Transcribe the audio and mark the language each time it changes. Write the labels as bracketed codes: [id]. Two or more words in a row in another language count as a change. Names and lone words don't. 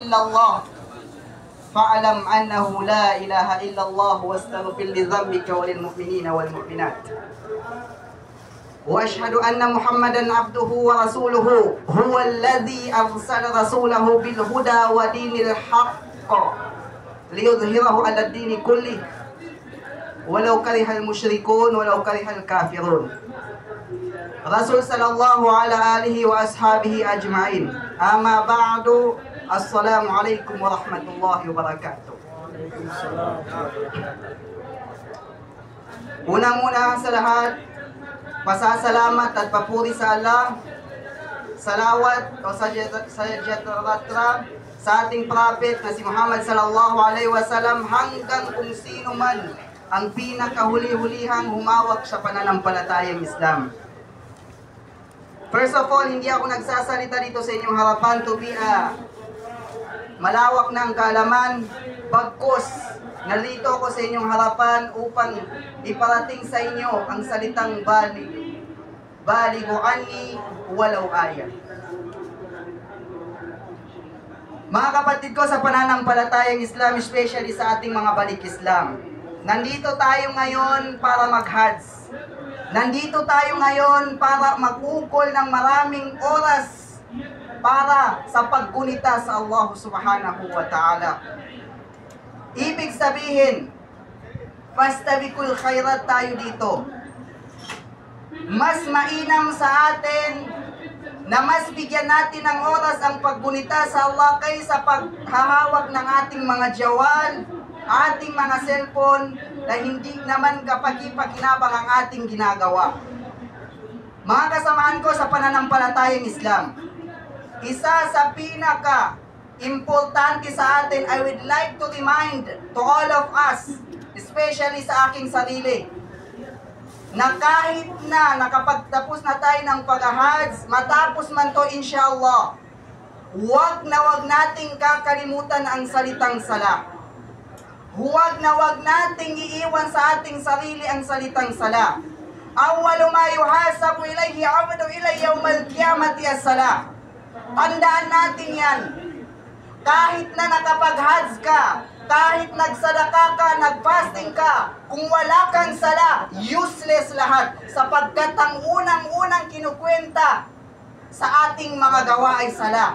[ar] إلا الله فاعلم أنه لا إله إلا الله واستغفر لذنبك وللمؤمنين والمؤمنات وأشهد أن محمدا عبده ورسوله هو الذي أرسل رسوله بالهدى ودين الحق ليظهره على الدين كله ولو كره المشركون ولو كره الكافرون. رسول صلى الله على آله وأصحابه أجمعين. أما بعد. السلام عليكم ورحمة الله وبركاته. [tl] Unang-una sa lahat, pasasalamat at papuri sa Allah, salawat o sajadratra sa ating prophet na si Muhammad [ar] صلى الله عليه وسلم [tl] hanggang kung sino man ang pinakahuli-hulihang humawak sa pananampalatayang Islam. [en] First of all, [tl] hindi ako nagsasalita dito sa inyong harapan [en] to be [tl] malawak na ang kaalaman. Bagkus, narito ako sa inyong harapan upang iparating sa inyo ang salitang [ar] بلغوا عني ولو آية. [tl] Mga kapatid ko sa pananampalatayang Islam, especially sa ating mga balik Islam, nandito tayo ngayon para mag-Hajj. Nandito tayo ngayon para mag-ukol ng maraming oras para sa paggunita sa [ar] الله سبحانه وتعالى. [tl] Ibig sabihin, [ar] فاستبقوا الخيرات [tl] tayo dito. Mas mainam sa atin na mas bigyan natin ng oras ang paggunita sa Allah kaysa paghahawak ng ating mga jawal, ating mga cellphone na hindi naman kapaki-pakinabang ang ating ginagawa. Mga kasamahan ko sa pananampalatayang Islam, isa sa pinaka-importante sa atin, [en] I would like to remind to all of us, [tl] especially sa aking sarili, na kahit na nakapagtapos na tayo ng pag-Hajj, matapos man to inshallah, huwag nating kakalimutan ang salitang sala. Huwag nating iiwan sa ating sarili ang salitang sala. [ar] أول ما يحاسب إليه عبد إلى يوم القيامة الصلاة. [tl] Tandaan natin yan. Kahit na nakapag-Hajj ka, kahit nagsadaka ka, nag-fasting ka, kung wala kang sala, useless lahat. Sapagkat ang unang-unang kinukwenta sa ating mga gawa ay sala.